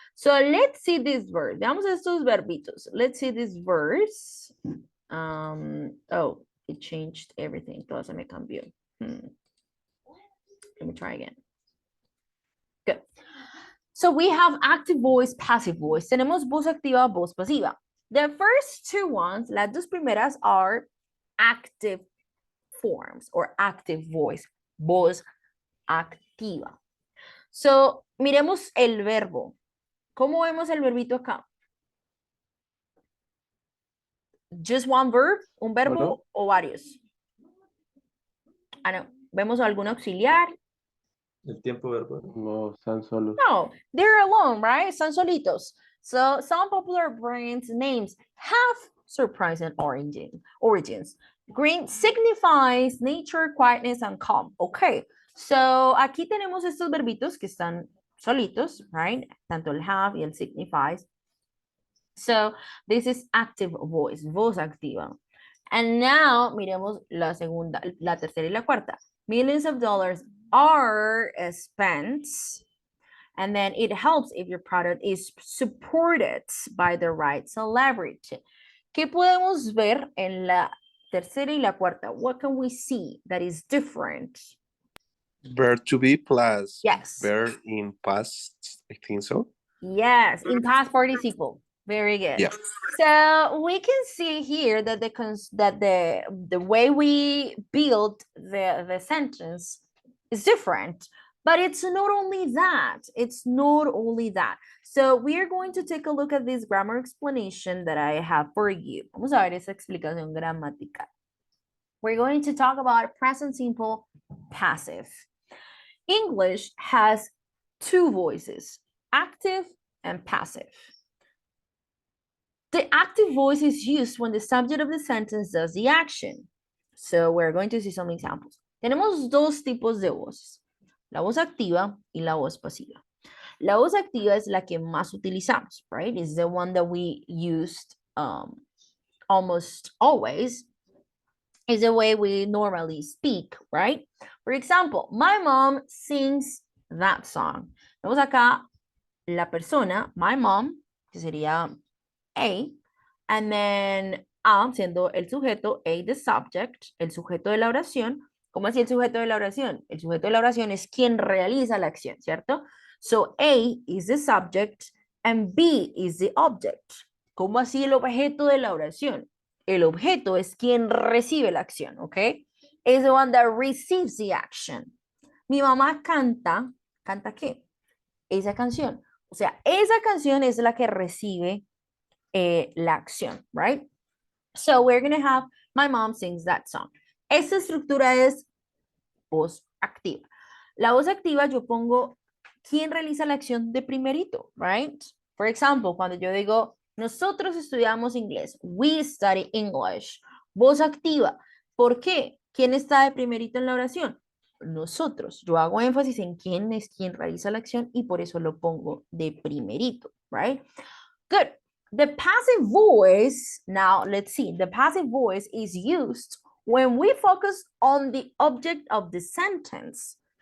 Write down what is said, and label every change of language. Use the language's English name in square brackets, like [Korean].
[English] So let's see this verse. [Spanish] Veamos estos verbitos. [English] Let's see this verse. Oh, it changed everything. [Spanish] Todo se me cambió. [English] Let me try again. Good. So we have active voice, passive voice. [Spanish] Tenemos voz activa, voz pasiva. [English] The first two ones, [Spanish] las dos primeras, [English] are active forms or active voice, [Spanish] voz activa. So, miremos el verbo. ¿Cómo vemos el verbito acá? Just one verb, un verbo Solo. o varios. Ah, no. ¿Vemos algún auxiliar? El tiempo verbal. No, están solos. [English] No, they're alone, right? [Spanish] Están solitos. [English] So some popular brands' names have surprising origins. Green signifies nature, quietness, and calm. [Spanish] Okay, so aquí tenemos estos verbitos que están solitos, right? Tanto el have y el signifies. [English] So this is active voice, [Spanish] voz activa. [English] And now [Spanish] miremos la segunda, la tercera y la cuarta. [English] Millions of dollars are spent, and then it helps if your product is supported by the right celebrity. [Spanish] ¿Qué podemos ver en la tercera y la cuarta? [English] What can we see that is different? Verb to be plus Yes. verb in past, I think so. Yes, in past participle. Very good. Yeah. So we can see here that the way we build the sentence is different, but it's not only that. It's not only that. So we are going to take a look at this grammar explanation that I have for you. [Spanish] Vamos a ver esa explicación gramatical. [English] We're going to talk about present simple passive. English has two voices, active and passive. The active voice is used when the subject of the sentence does the action. So we're going to see some examples. [Spanish] Tenemos dos tipos de voces, la voz activa y la voz pasiva. La voz activa es la que más utilizamos, right? [English] It's the one that we used almost always. Is the way we normally speak, right? For example, my mom sings that song. [Spanish] Vemos acá la persona, [English] my mom, [Spanish] que sería A, and then am siendo el sujeto, A [English] the subject, [Spanish] el sujeto de la oración. ¿Cómo así el sujeto de la oración? El sujeto de la oración es quien realiza la acción, ¿cierto? [English] So A is the subject and B is the object. [Spanish] ¿Cómo así el objeto de la oración? El objeto es quien recibe la acción, ¿ok? [English] Is the one that receives the action. [Spanish] Mi mamá canta, ¿canta qué? Esa canción. O sea, esa canción es la que recibe la acción, right? [English] So we're going to have my mom sings that song. [Spanish] Esta estructura es voz activa. La voz activa yo pongo quién realiza la acción de primerito, right? For example, cuando yo digo nosotros estudiamos inglés, [English] we study English. [Spanish] Voz activa. ¿Por qué? ¿Quién está de primerito en la oración? Nosotros. Yo hago énfasis en quién es quien realiza la acción y por eso lo pongo de primerito, right? [English] Good. The passive voice, now let's see, the passive voice is used when we focus on the object of the sentence.